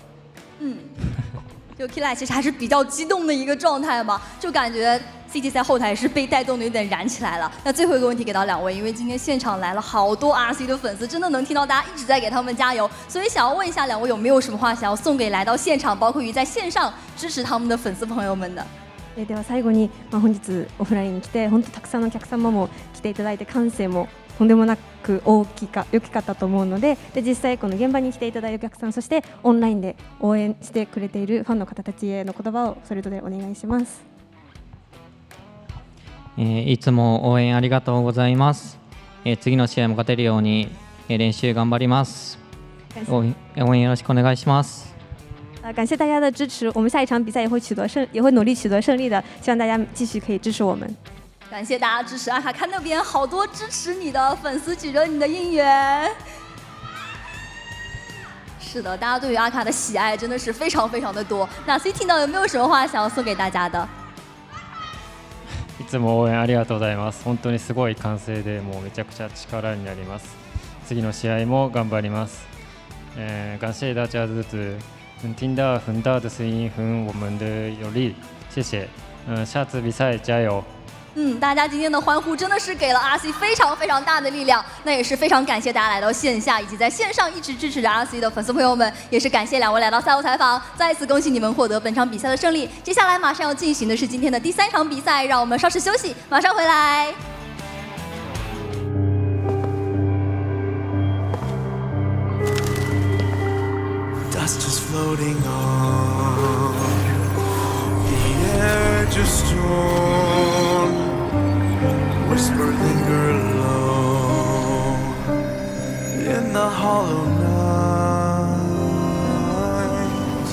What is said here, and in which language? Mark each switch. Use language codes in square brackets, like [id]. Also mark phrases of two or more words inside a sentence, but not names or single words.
[zh] 就 Kila 其实还是比较激动的一个状态嘛，就感觉 CT 在后台是被带动的有点燃起来了。那最后一个问题给到2位，因为今天现场来了好多 RC 的粉丝，真的能听到大家一直在给他们加油，所以想要问一下2位有没有什么话想要送给来到现场，包括于在线上支持他们的粉丝朋友们的。 [ja] では最後に、本日オフラインに来て本当たくさんのお客様も来ていただいて、歓声もとんでもなく大きかったと思うので、実際この現場に来ていただいたお客さん、そしてオンラインで応援してくれているファンの方たちへの言葉をそれぞれお願いします。いつも応援ありがとうございます。次の試合も勝てるように練習頑張ります。応援よろしくお願いします。 [zh] 感谢大家的支持，我们下一场比赛也会努力取得胜利的，希望大家继续可以支持我们。感谢大家支持阿卡，看那边好多支持你的粉丝举着你的应援。是的，大家对于阿卡的喜爱真的是非常非常的多。那 CT 呢，有没有什么话想要送给大家的？ [ja] いつも応援ありがとうございます。本当にすごい歓声でもうめちゃくちゃ力になります。次の試合も頑張ります。 [zh] 感谢大家支持，听到很大的声音和我们的有力，谢谢。下次比赛加油。大家今天的欢呼真的是给了 RC 非常非常大的力量，那也是非常感谢大家来到线下以及在线上一直支持着 RC 的粉丝朋友们，也是感谢两位来到赛后采访，再一次恭喜你们获得本场比赛的胜利。接下来马上要进行的是今天的第3场比赛，让我们稍事休息，马上回来。 [en] Dust is floating on the edge of storm. Whisper linger low in the hollow night.